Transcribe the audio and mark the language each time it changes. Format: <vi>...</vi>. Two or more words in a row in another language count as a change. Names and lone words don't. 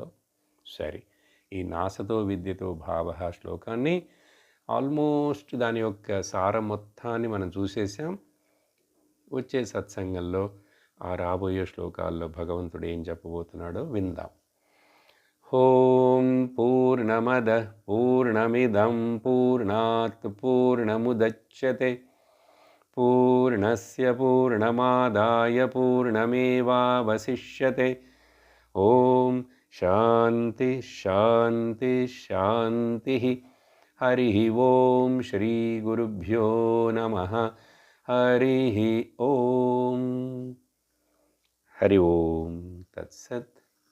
<te>సరే, ఈ</te> <sa>నాసతో విద్యతో భావ</sa> <te>శ్లోకాన్ని ఆల్మోస్ట్ దాని యొక్క సారం మొత్తాన్ని మనం చూసేసాం. వచ్చే సత్సంగంలో ఆ రాబోయే శ్లోకాల్లో భగవంతుడు ఏం చెప్పబోతున్నాడో విందాం.</te> <sa>ఓం పూర్ణమద పూర్ణమిదం పూర్ణాత్ పూర్ణముదచ్యతే పూర్ణస్య పూర్ణమాదాయ పూర్ణమేవావశిష్యతే. ఓం శాంతి శాంతి శాంతి. హరి ఓం శ్రీ గురుభ్యో నమః. హరి ఓం. హరి ఓం తత్సత్.</sa>